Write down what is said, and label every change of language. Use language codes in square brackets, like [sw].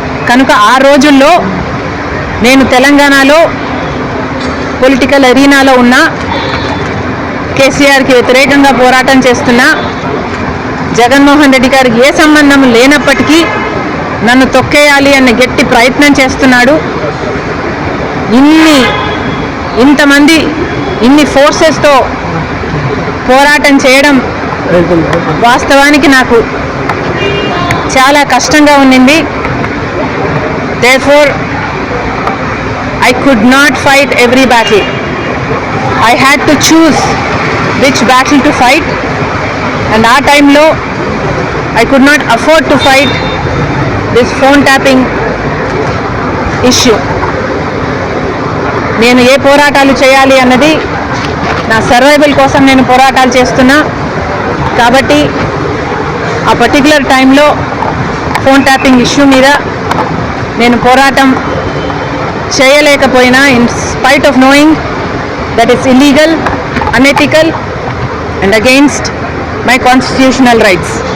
[te] కనుక ఆ రోజుల్లో నేను తెలంగాణలో పొలిటికల్ అరీనాలో ఉన్న కేసీఆర్కి వ్యతిరేకంగా పోరాటం చేస్తున్న జగన్మోహన్ రెడ్డి గారికి ఏ సంబంధం లేనప్పటికీ నన్ను తొక్కేయాలి అన్న గట్టి ప్రయత్నం చేస్తున్నాడు. ఇంతమంది ఇన్ని ఫోర్సెస్తో పోరాటం చేయడం వాస్తవానికి నాకు చాలా కష్టంగా ఉండింది. [en] Therefore, I could not fight every battle. I had to choose which battle to fight, and [te] ఆ టైంలో [en] I could not afford to fight this phone tapping issue. [te] నేను ఏ పోరాటాలు చేయాలి అన్నది నా సర్వైవల్ కోసం నేను పోరాటాలు చేస్తున్నా. కాబట్టి ఆ పర్టికులర్ టైంలో ఫోన్ ట్యాపింగ్ ఇష్యూ మీద నేను పోరాటం చేయలేకపోయినా, [en] In spite of knowing that is illegal, unethical and against my constitutional rights.